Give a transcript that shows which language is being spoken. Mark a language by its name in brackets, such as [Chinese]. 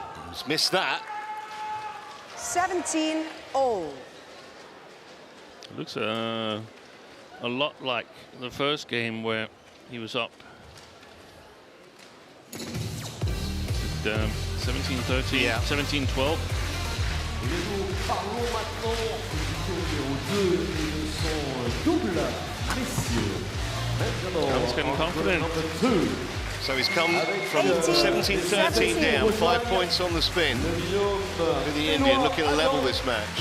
[English] He's missed that. 17-all. Looks a lot like the first game where he was up 17-13, Yeah. 17-12. [French] Et nous parlons maintenant du numéro 2 et de son double, messieurs. [English] Now he's getting confident. Number 2. So he's come from 17-13 down, 5 points on the spin. For the Indian looking to level this match.